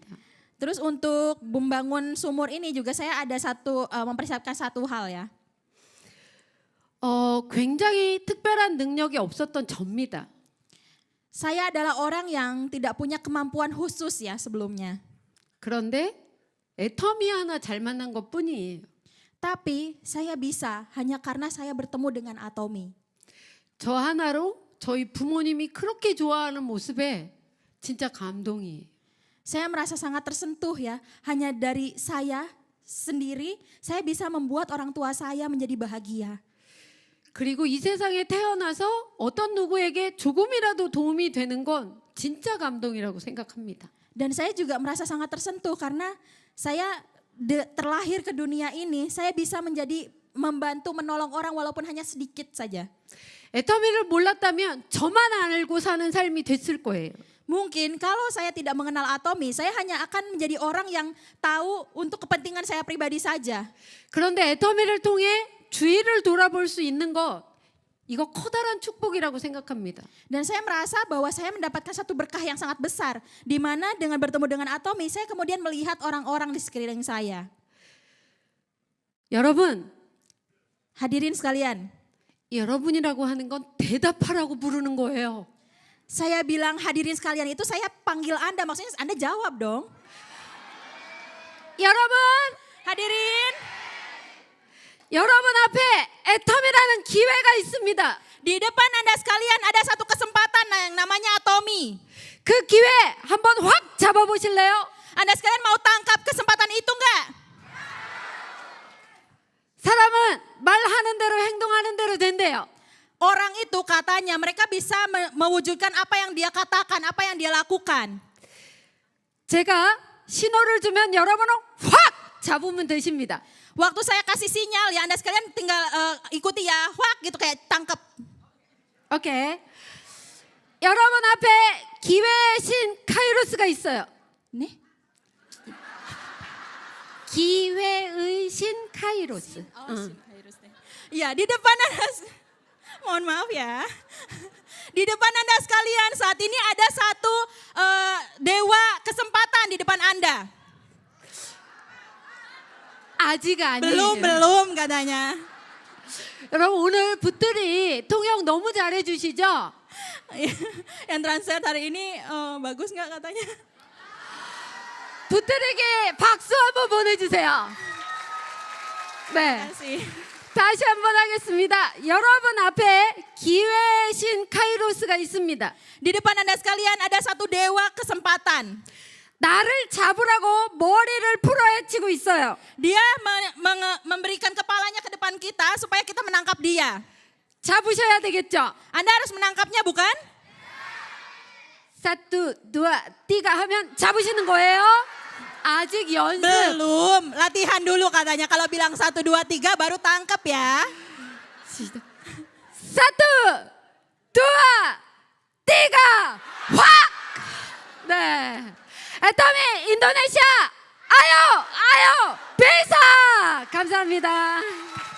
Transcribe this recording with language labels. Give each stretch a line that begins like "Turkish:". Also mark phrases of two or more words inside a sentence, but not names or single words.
Indonesian: Terus untuk membangun sumur ini juga saya ada mempersiapkan satu hal ya.
Korean: 굉장히 특별한 능력이 없었던 접니다.
Indonesian: Saya adalah orang yang tidak punya kemampuan khusus ya sebelumnya.
Korean: 그런데 애터미 하나 잘 만난 것뿐이에요.
Indonesian: Tapi saya bisa hanya karena saya bertemu dengan Atomy.
Korean: 저 하나로 저희 부모님이 그렇게 좋아하는 모습에 진짜 감동이에요.
Indonesian: Saya merasa sangat tersentuh ya, hanya dari saya sendiri saya bisa membuat orang tua saya menjadi bahagia.
Korean: 그리고 이 세상에 태어나서 어떤 누구에게 조금이라도 도움이 되는 건 진짜 감동이라고 생각합니다.
Indonesian: Dan saya juga merasa sangat tersentuh karena saya terlahir ke dunia ini, saya bisa membantu menolong orang walaupun hanya sedikit saja.
Korean: 애터미를 몰랐다면 저만 알고 사는 삶이 됐을 거예요.
Indonesian: Mungkin kalau saya tidak mengenal Atomy, saya hanya akan menjadi orang yang tahu untuk kepentingan saya pribadi saja.
Korean: 그런데 애터미를 통해 주위를 돌아볼 수 있는 것, 이거 커다란 축복이라고 생각합니다.
Indonesian: Dan saya merasa bahwa saya mendapatkan satu berkah yang sangat besar, di mana dengan bertemu dengan Atomy, saya kemudian melihat orang-orang di sekeliling saya.
Korean: 여러분,
Indonesian: Hadirin sekalian,
Korean: 여러분이라고 하는 건 대답하라고 부르는 거예요.
Indonesian: saya bilang hadirin sekalian itu saya panggil Anda, maksudnya Anda jawab dong.
Korean: 여러분,
Indonesian: Hadirin,
Korean: 여러분 앞에 애터미라는 기회가 있습니다.
Indonesian: di depan Anda sekalian ada satu kesempatan yang namanya Atomy.
Korean: 그 기회 한번 확 잡아보실래요?
Indonesian: Anda sekalian mau tangkap kesempatan itu enggak?
Korean: 사람은 말하는 대로 행동하는 대로 된대요.
Indonesian: Orang itu katanya mereka bisa mewujudkan apa yang dia katakan, apa yang dia lakukan.
Korean: 제가 신호를 주면 여러분은 확 잡으면 되십니다.
Indonesian: Waktu saya kasih sinyal ya Anda sekalian tinggal ikuti ya, wah gitu kayak tangkap.
Korean: 오케이. 여러분 앞에 기회의 신 카이로스가 있어요. 네? 기회의 신 카이로스.
Indonesian: Oh, Iya, di depan Anda, mohon maaf ya. Di depan Anda sekalian, saat ini ada satu dewa kesempatan di depan Anda.
Korean: 아직 아니에요.
Indonesian: Belum katanya.
Korean: 여러분 오늘 붙들이 통역 너무 잘해주시죠?
Indonesian: Yang translate hari ini bagus nggak katanya?
Korean: 붙들에게 박수 한번 보내주세요. 네.
Indonesian: Kasih.
Korean: 다시 한번 하겠습니다. 여러분 앞에 기회의 신 카이로스가 있습니다.
Indonesian: Di depan Anda sekalian ada satu dewa kesempatan.
Korean: 나를 잡으라고 머리를 풀어헤치고 있어요.
Indonesian: Dia memberikan kepalanya ke depan kita supaya kita menangkap dia.
Korean: 잡으셔야 되겠죠?
Indonesian: Anda harus menangkapnya bukan?
Korean: 사투, 두아, 띠가 하면 잡으시는 거예요? 아직 연습.
Indonesian: Belum, latihan dulu katanya. Kalau bilang 1, 2, 3 baru tangkap ya.
Korean: 시작. 사투, 두아, 띠가 확. 네. 에터미 인도네시아
Indonesian: ayo ayo bisa
Korean: 감사합니다.